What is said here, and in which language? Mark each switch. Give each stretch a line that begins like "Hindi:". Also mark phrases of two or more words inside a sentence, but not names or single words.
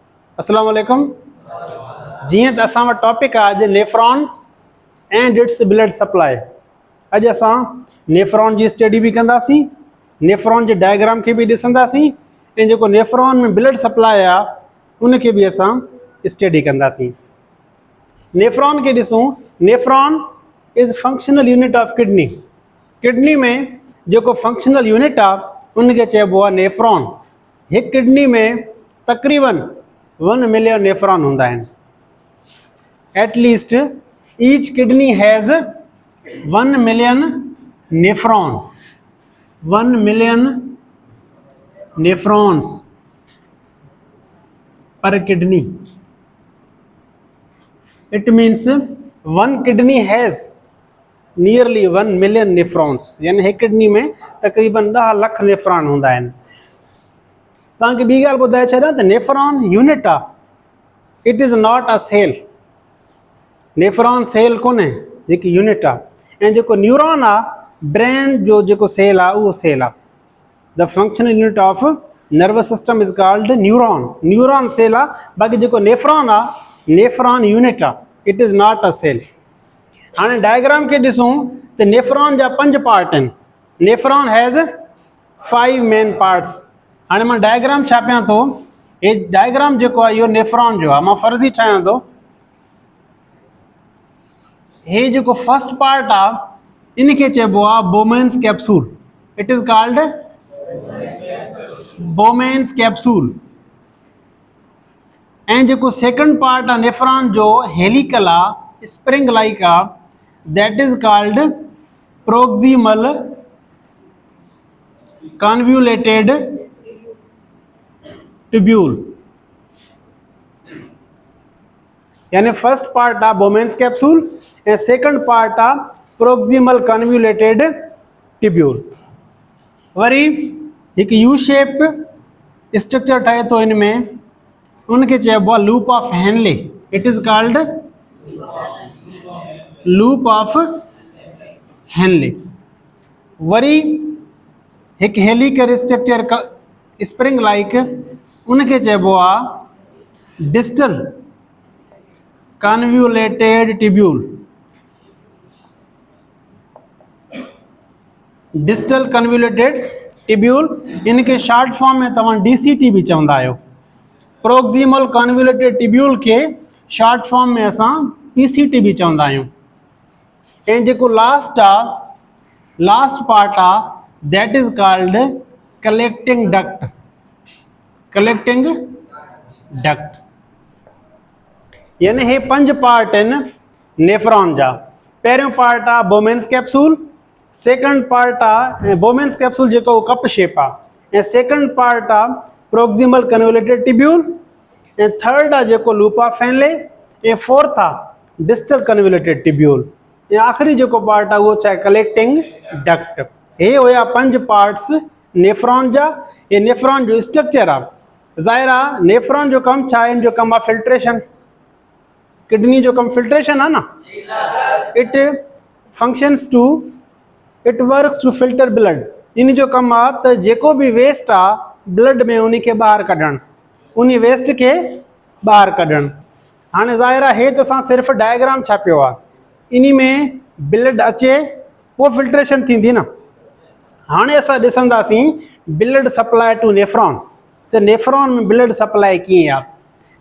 Arabic: السلام عليكم.
Sindhi: जीअं त असां वटि टॉपिक आहे अॼु
English: nephron and its blood supply.
Sindhi: अॼु असां नेफ्रॉन जी स्टडी बि कंदासीं, नेफ्रॉन जे डायग्राम खे बि ॾिसंदासीं ऐं जेको नेफ्रॉन में
English: blood supply
Sindhi: आहे उनखे बि असां स्टडी कंदासीं। नेफ्रॉन खे ॾिसूं,
English: nephron is functional unit of kidney.
Sindhi: किडनी में जेको
English: functional unit
Sindhi: आहे उनखे चइबो आहे नेफ्रॉन। हिकु किडनी में तक़रीबन 1 मिलियन नेफ्रॉन हूंदा आहिनि।
English: at least each kidney has 1 million nephron, 1 million nephrons per kidney. It means one kidney has nearly 1 million nephrons,
Sindhi: यानी हिकु किडनी में तक़रीबन 10 लख नेफ्रॉन हूंदा आहिनि। तव्हांखे ॿी ॻाल्हि ॿुधाए छॾियां त नेफ्रॉन यूनिट आहे,
English: it is not a cell.
Sindhi: नेफ्रॉन सेल कोन्हे, हिकु यूनिट आहे। ऐं जेको न्यूरॉन आहे, ब्रेन जो जेको सेल आहे उहो सेल आहे।
English: the functional unit of nervous system is called neuron.
Sindhi: न्यूरॉन सेल आहे, बाक़ी जेको नेफ्रॉन आहे नेफ्रॉन यूनिट आहे,
English: it is not a cell.
Sindhi: हाणे डायग्राम खे ॾिसूं त नेफ्रॉन जा 5 पार्ट आहिनि।
English: nephron has 5 main parts.
Sindhi: हाणे मां डायग्राम छापियां थो, हे डायग्राम जेको आहे इहो नेफ्रॉन जो आहे, मां फर्ज़ी ठाहियां थो। हे जेको फर्स्ट पार्ट आहे इनखे चइबो आहे
English: Bowman's capsule. it is called Bowman's capsule.
Sindhi: ऐं जेको
English: second part
Sindhi: आहे नेफ्रॉन जो हेलिकल आहे,
English: spring like
Sindhi: आहे,
English: that is called proximal convoluted tubule.
Sindhi: यानी
English: first part
Sindhi: आहे
English: Bowman's capsule
Sindhi: ऐं
English: second part
Sindhi: आहे
English: proximal convoluted tubule.
Sindhi: वरी हिकु
English: U shape structure
Sindhi: ठहे थो हिन में, उनखे चइबो आहे
English: loop of Henle. it is called loop of Henle.
Sindhi: वरी हिकु
English: helical structure spring like,
Sindhi: उनखे चइबो आहे
English: distal convoluted tubule. distal convoluted tubule,
Sindhi: इनखे
English: short form
Sindhi: में तव्हां DCT बि चवंदा आहियो।
English: proximal convoluted tubule
Sindhi: खे
English: short form
Sindhi: में असां PCT बि चवंदा आहियूं। ऐं जेको लास्ट आहे,
English: last part
Sindhi: आहे,
English: that is called collecting duct. collecting duct
Sindhi: यानी हे 5 पार्ट आहिनि नेफ्रॉन जा। पहिरियों पार्ट आहे
English: Bowman's capsule, second part
Sindhi: आहे
English: Bowman's capsule
Sindhi: जेको
English: cup shape
Sindhi: आहे, ऐं
English: second part
Sindhi: आहे
English: proximal convoluted tubule,
Sindhi: ऐं थर्ड आहे जेको
English: loop of Henle,
Sindhi: ऐं फोर्थ आहे
English: distal convoluted tubule,
Sindhi: ऐं आख़िरी जेको पार्ट आहे उहो छा आहे
English: collecting duct.
Sindhi: हे हुया 5 पार्ट्स नेफ्रॉन जा। हे नेफ्रॉन जो स्ट्रक्चर आहे। ज़ाहिर आहे नेफ्रॉन जो कमु छा आहे, इन जो कमु आहे फिल्ट्रेशन। किडनी जो कमु फिल्ट्रेशन आहे न।
English: it functions to, it works to filter blood.
Sindhi: इन जो कमु आहे त जेको बि वेस्ट आहे ब्लड में उन खे ॿाहिरि कढणु, उन वेस्ट खे ॿाहिरि कढणु। हाणे ज़ाहिर आहे हे त असां सिर्फ़ु डायग्राम छापियो आहे, इन में ब्लड अचे पोइ फिल्ट्रेशन थींदी न। हाणे असां ॾिसंदासीं
English: blood supply to nephron,
Sindhi: त नेफ्रॉन में
English: blood supply
Sindhi: कीअं आहे।